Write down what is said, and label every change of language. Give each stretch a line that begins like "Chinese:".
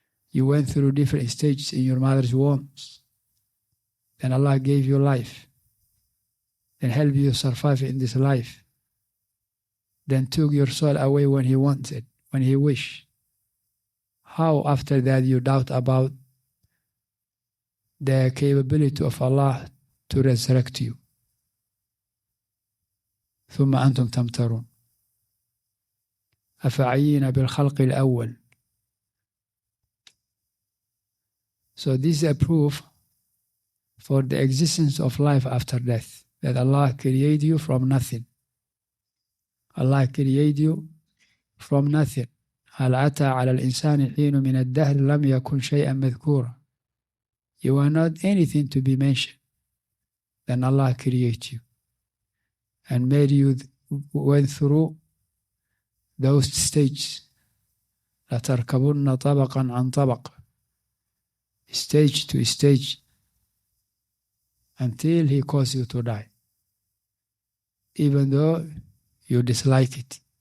English: You went through different stages in your mother's womb. Then Allah gave you life, then helped you survive in this life, then took your soul away when He wanted, when He wished. How after that you doubt about the capability of Allah to resurrect you?
Arabic: ثم أنتم تمترون أفعينا بالخلق الأول.
English: So this is a proof for the existence of life after death, that Allah created you from nothing. Allah created you from nothing.
Arabic: هل أتى على الإنسان حين من الدهر لم يكن شيئا مذكورا.
English: You are not anything to be mentioned. Then Allah created you and made you went through those stages.
Arabic: لتركبن طبقا عن طبق,
English: stage to stage, until He caused you to die, even though you dislike it.